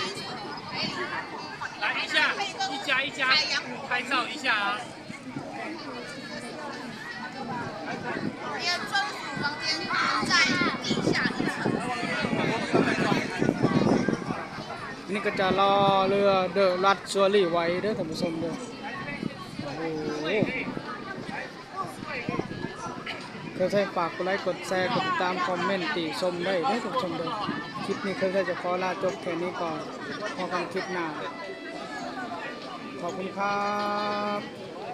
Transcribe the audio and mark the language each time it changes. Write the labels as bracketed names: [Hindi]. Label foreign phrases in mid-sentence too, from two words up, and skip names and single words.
[Chinese] 来一下，一家拍照一下啊。你的专属房间在地下一层。 [Thai] นี่ก็จะรอเรือเดอะรัดชัวรี่ไว้เด้อท่านผู้ชมเด้อเคยใช้ฝากกดไลค์กดแชร์กดติดตามคอมเมนต์ติชมได้ท่านผู้ชมเด้อคลิปนี้เคยจะขอลาจบแค่นี้ก่อนพอกันคลิปหน้าขอบคุณครับ